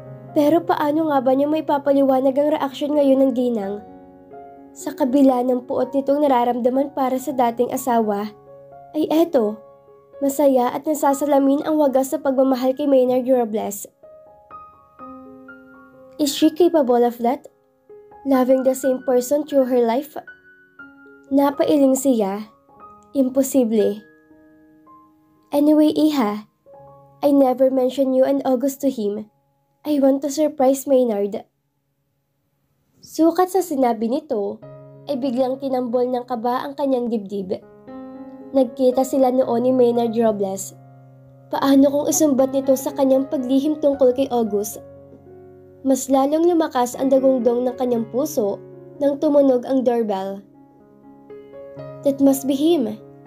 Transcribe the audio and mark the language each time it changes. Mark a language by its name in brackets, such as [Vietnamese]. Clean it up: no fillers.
[Filipino] Pero paano nga ba niya may papaliwanag ang reaksyon ngayon ng ginang? Sa kabila ng puot nitong nararamdaman para sa dating asawa, ay eto, masaya at nasasalamin ang wagas sa pagmamahal kay Maynard Robles. [English] Is she capable of that? Loving the same person through her life? [Filipino] Napailing siya. Imposible. [English] Anyway, Iha, I never mentioned you and August to him. I want to surprise Maynard. [Filipino] Sukat sa sinabi nito, ay biglang tinambol ng kaba ang kanyang dibdib. Nagkita sila noon ni Maynard Robles. Paano kung isumbat nito sa kanyang paglihim tungkol kay August? Mas lalong lumakas ang dagundong ng kanyang puso nang tumunog ang doorbell. [English] That must be him.